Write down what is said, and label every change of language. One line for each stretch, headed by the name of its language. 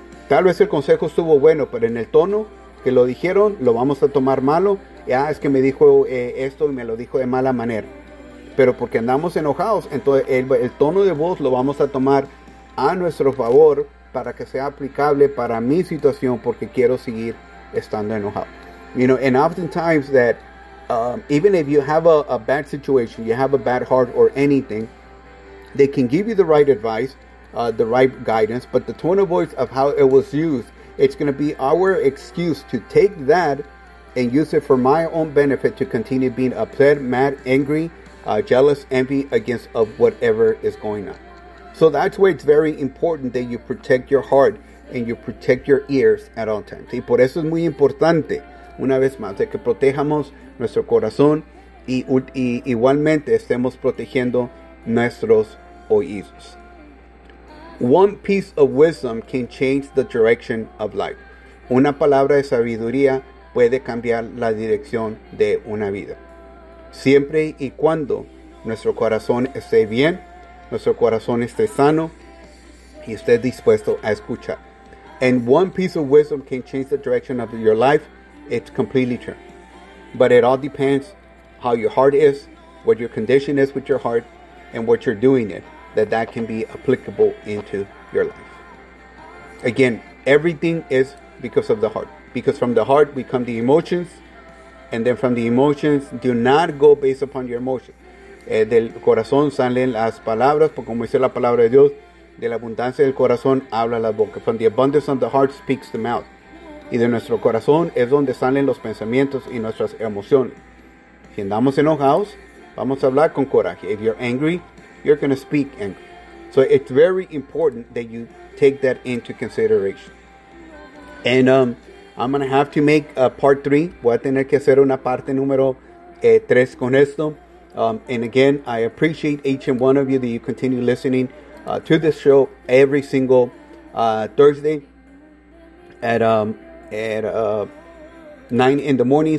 Spanish: Tal vez el consejo estuvo bueno, pero en el tono que lo dijeron, lo vamos a tomar malo. Es que me dijo esto y me lo dijo de mala manera. Pero porque andamos enojados, entonces el tono de voz lo vamos a tomar a nuestro favor para que sea aplicable para mi situación, porque quiero seguir estando enojado.
English: You know, and oftentimes that even if you have a bad situation, you have a bad heart or anything, they can give you the right advice, the right guidance, but the tone of voice of how it was used, it's going to be our excuse to take that and use it for my own benefit to continue being upset, mad, angry, jealous, envy against of whatever is going on. So that's why it's very important that you protect your heart and you protect your ears at all times.
Spanish: Y por eso es muy importante, una vez más, de que protejamos nuestro corazón y igualmente estemos protegiendo nuestros oídos.
English: One piece of wisdom can change the direction of life.
Spanish: Una palabra de sabiduría puede cambiar la dirección de una vida. Siempre y cuando nuestro corazón esté bien, nuestro corazón esté sano y esté dispuesto a escuchar.
English: And one piece of wisdom can change the direction of your life. It's completely true. But it all depends how your heart is, what your condition is with your heart, and what you're doing it, that can be applicable into your life. Again, everything is because of the heart. Because from the heart, we come the emotions. And then from the emotions, do not go based upon your emotions.
Spanish: Del corazón salen las palabras, porque como dice la palabra de Dios, de la abundancia del corazón habla la boca.
English: From the abundance of the heart speaks the mouth.
Spanish: Y de nuestro corazón es donde salen los pensamientos y nuestras emociones. Si andamos enojados, vamos a hablar con coraje.
English: If you're angry, you're going to speak angry. So it's very important that you take that into consideration. And I'm going to have to make a part 3.
Spanish: Voy a tener que hacer una parte número 3 con esto.
English: And again, I appreciate each and one of you that you continue listening to this show every single Thursday at 9 in the morning.